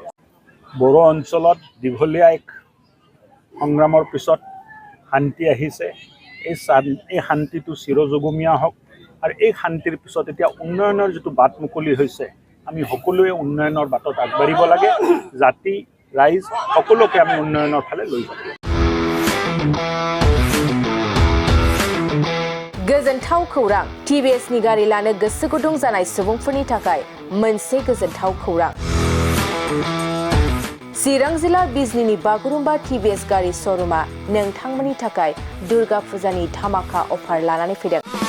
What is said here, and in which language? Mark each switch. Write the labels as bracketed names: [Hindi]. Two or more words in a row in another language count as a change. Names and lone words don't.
[Assamese] বড়ো অঞ্চলত দীঘলীয়া এক সংগ্ৰামৰ পিছত শান্তি আহিছে। এই শান্তিটো চিৰযুগমীয়া হওক আৰু এই শান্তিৰ পিছত এতিয়া উন্নয়নৰ যিটো বাট মুকলি হৈছে, আমি সকলোৱে উন্নয়নৰ বাটত আগবাঢ়িব লাগে। জাতি, ৰাইজ সকলোকে আমি উন্নয়নৰ ফালে লৈ যাব। [Bodo] गोजोनथाव खौरां। TVSनि गारि लानो गोसो गुदुं जानाय सुबुंफोरनि थाखाय मोनसे गोजोनथाव खौरां। चिरां जिल्ला बिजनीनि बागुरुम्बा TVS गारि श'रुमा नोंथांमोननि थाखाय दुर्गा फुजानि धामाका अफार लानानै फैदों।